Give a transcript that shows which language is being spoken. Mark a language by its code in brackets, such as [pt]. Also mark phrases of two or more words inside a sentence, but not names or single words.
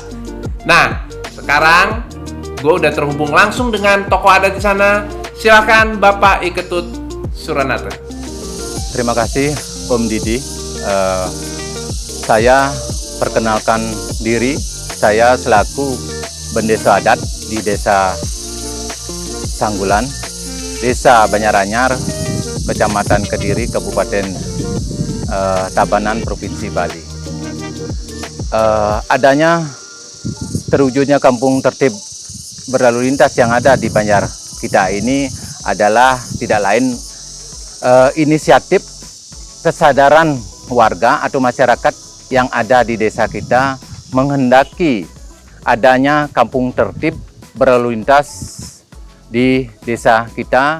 [id] Nah, sekarang gue udah terhubung langsung dengan tokoh adat di sana. Silakan Bapak Iketut Suranata. Terima kasih Om Didi. Saya perkenalkan diri. Saya selaku Bendeso Adat di Desa Sanggulan, Desa Banyaranyar, Kecamatan Kediri, Kabupaten Tabanan, Provinsi Bali. Adanya terwujudnya kampung tertib berlalu lintas yang ada di Banjar kita ini adalah tidak lain inisiatif kesadaran warga atau masyarakat yang ada di desa kita menghendaki adanya kampung tertib berlalu lintas di desa kita.